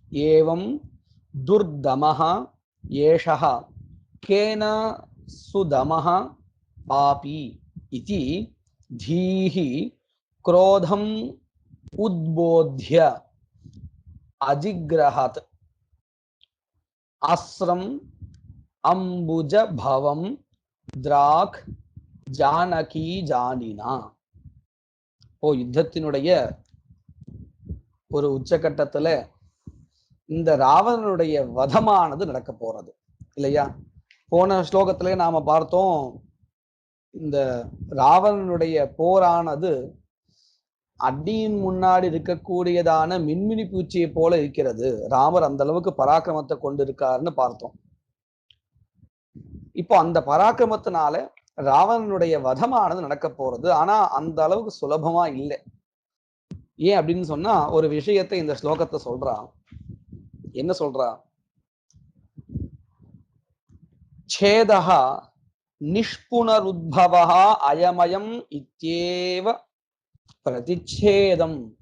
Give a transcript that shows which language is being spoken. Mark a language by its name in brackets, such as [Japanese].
[Sanskrit] एवं दुर्दमः एषः केन सुदमः पापी इति धीः क्रोधम् उद्बोध्य अजिग्रहत् अस्रम् अम्बुजभवं द्राक् जानकी जानिना. [Tamil] யுத்தத்தினுடைய ஒரு உச்சகட்டத்துல இந்த ராவணனுடைய வதமானது நடக்க போறது இல்லையா? போன ஸ்லோகத்திலே நாம பார்த்தோம், இந்த ராவணனுடைய போரானது அடியின் முன்னாடி இருக்கக்கூடியதான மின்மினி பூச்சியை போல இருக்கிறது. ராமர் அந்த அளவுக்கு பராக்கிரமத்தை கொண்டு இருக்காருன்னு பார்த்தோம். இப்போ அந்த பராக்கிரமத்தினால ராவணனுடைய வதமானது நடக்க போறது. ஆனா அந்த அளவுக்கு சுலபமா இல்லை. ஏன் அப்படின்னு சொன்னா, ஒரு விஷயத்தை இந்த ஸ்லோகத்தை சொல்றா. என்ன சொல்றா? [Sanskrit] छेदः निष्पुनरुद्भवः अयमयम् इत्येव प्रतिच्छेदम्.